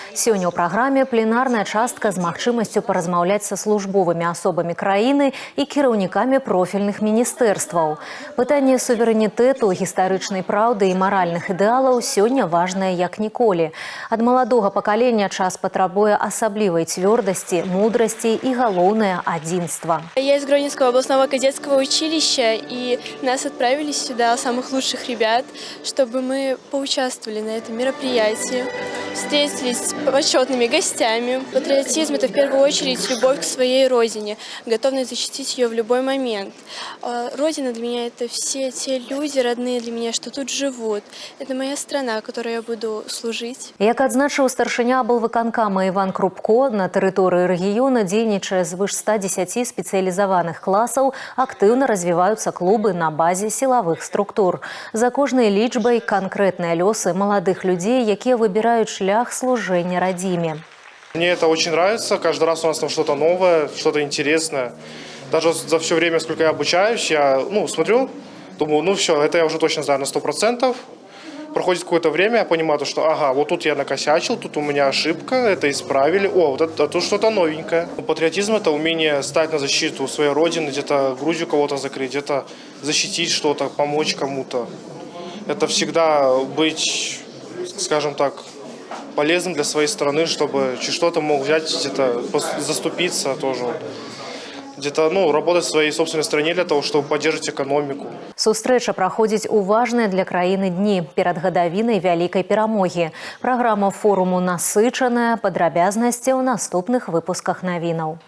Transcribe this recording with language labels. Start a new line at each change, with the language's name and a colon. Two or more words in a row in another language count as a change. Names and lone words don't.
Belarusian: Сёння ў праграме пленарная частка з магчымасцю паразмаўляць са службовымі асобамі краіны і кіраўнікамі профільных міністэрстваў. Пытанне суверэнітэту, гістарычнай праўды і маральных ідэалаў сёння важнае як ніколі. Ад маладога пакалення час патрабуе асаблівай цвёрдасці, мудрасці і галоўнае адзінства.
Russian: Я из Гродненского областного кадетского училища, и нас отправили сюда, самых лучших ребят, чтобы мы поучаствовали на этом мероприятии, встретились с почетными гостями. Патриотизм – это в первую очередь любовь к своей родине, готовность защитить ее в любой момент. Родина для меня – это все те люди, родные для меня, что тут живут. Это моя страна, которой я буду служить.
Belarusian: Як адзначыў старшыня аблвыканкама Іван Крупко, на тэрыторыі рэгіёна дзейнічае звыш 110 спецыялізаваных класаў, актыўна развіваюцца клубы на базе сілавых структур. За кожнай лічбай канкрэтныя лёсы маладых людзей, якія выбіраюць шлях служэння радзіме.
Russian: Мне это очень нравится. Каждый раз у нас там что-то новое, что-то интересное. Даже за все время, сколько я обучаюсь, я смотрю, думаю, все, это я уже точно знаю на 100%. Проходит какое-то время, я понимаю, что ага, вот тут я накосячил, тут у меня ошибка, это исправили. О, вот это тут что-то новенькое. Патриотизм – это умение стать на защиту своей родины, где-то грудью кого-то закрыть, где-то защитить что-то, помочь кому-то. Это всегда быть, скажем так, полезным для своей страны, чтобы что-то мог взять, где-то заступиться тоже. Где-то работать в своей собственной стране для того, чтобы поддерживать экономику.
Belarusian: Сустрэча праходзіць у важныя для краіны дні перад гадавінай вялікай перамогі. Праграма форуму насычаная, падрабязнасці ў наступных выпусках навінаў.